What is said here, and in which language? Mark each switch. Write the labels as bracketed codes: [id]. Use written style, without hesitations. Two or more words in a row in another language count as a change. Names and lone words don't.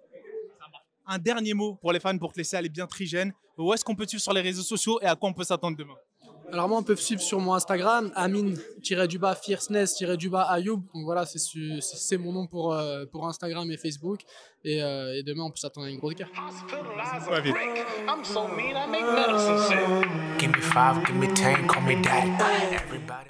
[fr] Un dernier mot pour les fans pour te laisser aller bien trigène. Où est-ce qu'on peut te suivre sur les réseaux sociaux et à quoi on peut s'attendre demain? Alors moi, on peut me suivre sur mon Instagram, Amine-Fierceness-Ayoub. Donc voilà, c'est mon nom pour Instagram et Facebook. Et demain, on peut s'attendre à une grosse guerre. Ouais, vite. [en] Give me 5, give me 10, call me daddy. Everybody.